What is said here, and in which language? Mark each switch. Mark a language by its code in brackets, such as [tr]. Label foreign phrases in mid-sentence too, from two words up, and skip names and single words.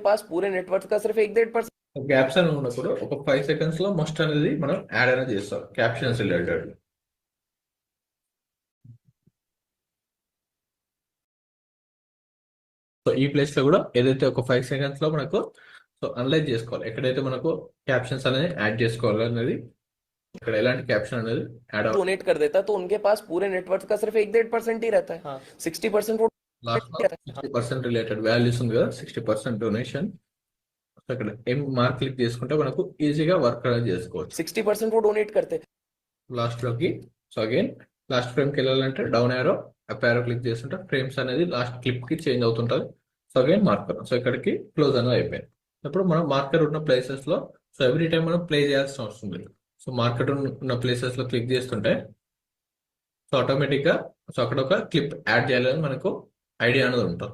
[hi] उनके पास पूरे नेटवर्क का सिर्फ 1.5% [te] గ్యాప్స్ అని ఉన్నప్పుడు ఒక 5 సెకండ్స్ లో మస్ట్ అనేది మనం యాడ్ అనేది చేస్తాం [en] captions related. [te] సో ఈ ప్లేస్ లో కూడా ఏదైతే ఒక 5 సెకండ్స్ లో మనకు సో అనలైజ్ చేసుకోవాలి ఎక్కడైతే మనకు క్యాప్షన్స్ అనేది యాడ్ చేసుకోవాలి అనేది ఇక్కడ ఎలాంటి క్యాప్షన్ అనేది యాడ్ అవ్వాలి. [hi] डोनेट कर देता तो उनके पास पूरे नेटवर्क का सिर्फ 1.5% ही रहता है. 60% वो [te] లాస్ట్ లో 60% [en] related values [te] ఉంది కదా 60% డొనేషన్. ఇక్కడ ఏం మార్క్ క్లిక్ చేసుకుంటే మనకు ఈజీగా వర్క్ అనేది చేసుకోవచ్చు. [hi] 60% वो डोनेट करते. [te] లాస్ట్ లోకి [en] so again last frame [te] కి వెళ్ళాలంటే [en] down arrow up arrow click [te] చేస్తుంటే ఫ్రేమ్స్ అనేది [en] last clip [te] కి చేంజ్ అవుతుంటది. [en] so again marker so [te] ఇక్కడికి క్లోజ్ అనేది అయిపోయింది. ఇప్పుడు మనం మార్కర్ ఉన్న ప్లేసెస్ లో సో [en] every time [te] మనం ప్లే చేయాల్సిన అవసరం లేదు. సో మార్కెట్ ఉన్న ప్లేసెస్ లో క్లిక్ చేస్తుంటే [en] so automatic [te] గా సో అక్కడ ఒక క్లిప్ యాడ్ చేయాలని మనకు ఐడియా అనేది ఉంటుంది.